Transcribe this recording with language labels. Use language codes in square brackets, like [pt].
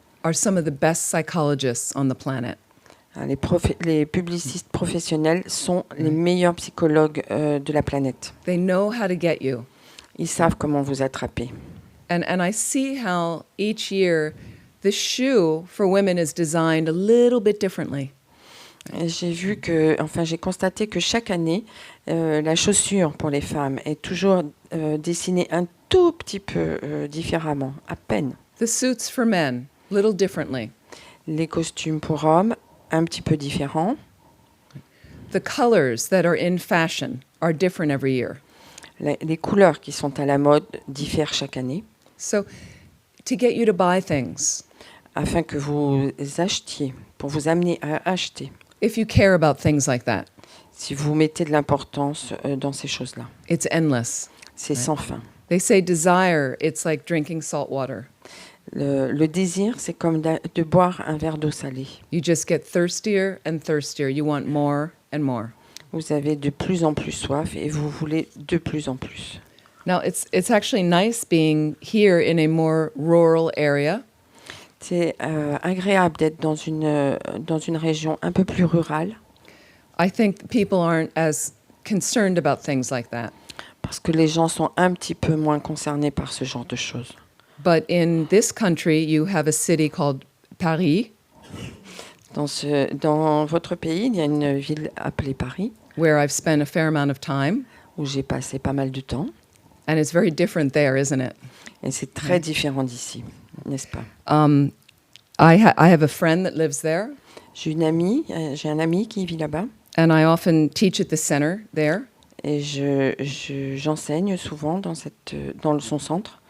[en] are some of the best psychologists on the planet. [fr] les publicistes professionnels sont les meilleurs psychologues de la planète. [en] They know how to get you. [fr] Ils savent comment vous attraper. [en] And I see how each year the shoe for women is designed a little bit differently. [fr] Et j'ai constaté que chaque année, la chaussure pour les femmes est toujours dessinée un tout petit peu différemment, à peine. [en] The suits for men, little differently. [fr] Les costumes pour hommes, un petit peu différents. [en] The colors that are in fashion are different every year. [fr] Les couleurs qui sont à la mode diffèrent chaque année, [en] So to get you to buy things, [fr] afin que vous achetiez, pour vous amener à acheter, [en] if you care about things like that, [fr] si vous mettez de l'importance dans ces choses-là. [en] it's endless. [fr] C'est sans fin. [en] They say desire, it's like drinking salt water. [fr] Le désir, c'est comme de boire un verre d'eau salée. [en] You just get thirstier and thirstier. You want more and more. [fr] Vous avez de plus en plus soif et vous voulez de plus en plus. [en] Now, it's actually nice being here in a more rural area. [fr] C'est agréable d'être dans une région un peu plus rurale, [en] I think people aren't as concerned about things like that. [fr] parce que les gens sont un petit peu moins concernés par ce genre de choses. [en] But in this country, you have a city called Paris, [fr] Dans votre pays, il y a une ville appelée Paris, [en] where I've spent a fair amount of time. [fr] où j'ai passé pas mal de temps. [en] And it's very different there, isn't it? [fr] Et c'est très différent d'ici, n'est-ce pas? [en] I have a friend that lives there, [fr] J'ai un ami qui vit là-bas, [en] and I often teach at the center there. [fr] et j'enseigne souvent dans son centre.